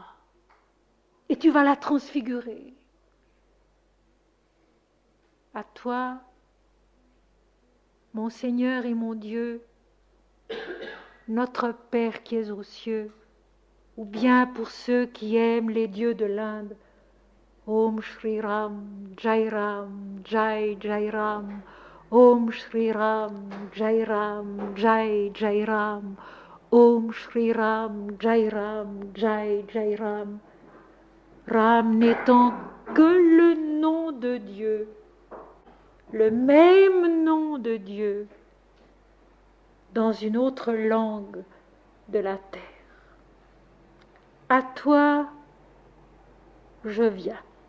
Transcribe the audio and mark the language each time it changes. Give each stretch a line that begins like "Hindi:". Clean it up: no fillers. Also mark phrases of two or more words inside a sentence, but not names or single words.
French: Et tu vas la transfigurer. À toi, mon Seigneur et mon Dieu, notre Père qui es aux cieux, ou bien pour ceux qui aiment les dieux de l'Inde,
Hindi: ॐ श्री राम, जय राम, जय जय राम, ॐ श्री राम, जय राम, जय जय राम, ॐ श्री राम, जय राम, जय जय राम.
French: Ram n'étant que le nom de Dieu, le même nom de Dieu, dans une autre langue de la terre. À toi, je viens.